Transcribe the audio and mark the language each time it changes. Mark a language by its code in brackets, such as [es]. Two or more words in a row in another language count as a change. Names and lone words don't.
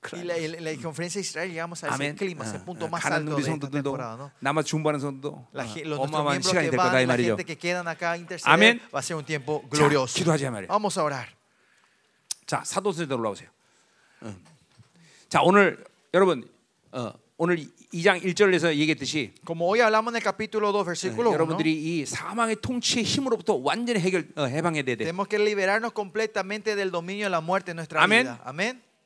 [es] Y la conferencia de Israel llegamos a ese [ko] 아멘. [es] clima, ese punto más [ko] 가는 [es] alto [ko] 우리 [es] de esta [ko] 성도들도 [es] temporada, ¿no? [ko] 남아 중보하는 성도도 [es] Los nuestros [ko] 어마어마한 [es] miembros [ko] 시간이 [es] que [ko] 될 거다 이 [es] van, la [ko] 말이죠. [es] gente que quedan acá a interceder, [ko] 아멘. [es] va a ser un tiempo [ko] 자, [es] glorioso. [ko] 기도하자 말이에요. [es] Vamos a orar. [ko] 자, 사도세대로 올라오세요. 자, 오늘 여러분 오늘 2장 1절에서 얘기했듯이 [es] Como hoy hablamos en el capítulo 2, versículo 1, [ko] 여러분들이 이 사망의 통치의 힘으로부터 완전히 해방해야 돼. [es] tenemos que liberarnos completamente del dominio de la muerte en nuestra Amén. vida. Amén.